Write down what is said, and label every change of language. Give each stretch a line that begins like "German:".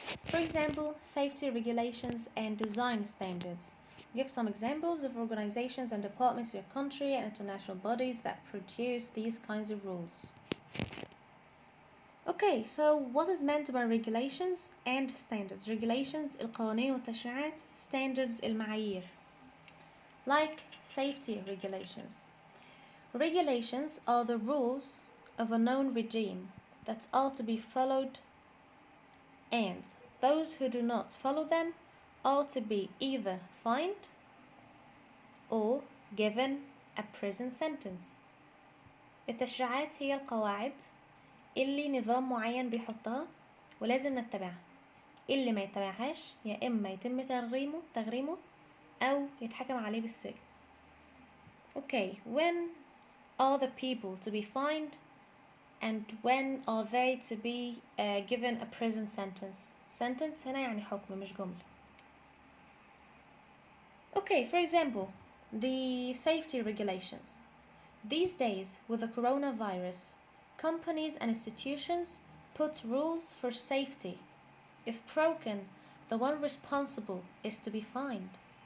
English: For example, safety regulations and design standards. Give some examples of organizations and departments in your country and international bodies that produce these kinds of rules. Okay, so what is meant by regulations and standards?
Arabic: Regulations القوانين والتشريعات, standards المعايير.
English: Like safety regulations. Regulations are the rules of a known regime that are to be followed, and those who do not follow them are to be either fined or given a prison sentence.
Arabic: التشريعات هي القواعد اللي نظام معين بيحطها ولازم نتبعها. اللي ما يتبعهاش يا إما يتم تغريمه أو يتحكم عليه بالسجن.
English: Okay, when are the people to be fined and when are they to be given a prison sentence?
Arabic: Sentence هنا يعني حكم مش جملة.
English: Okay, for example, the safety regulations. These days, with the coronavirus, companies and institutions put rules for safety. If broken, the one responsible is to be fined.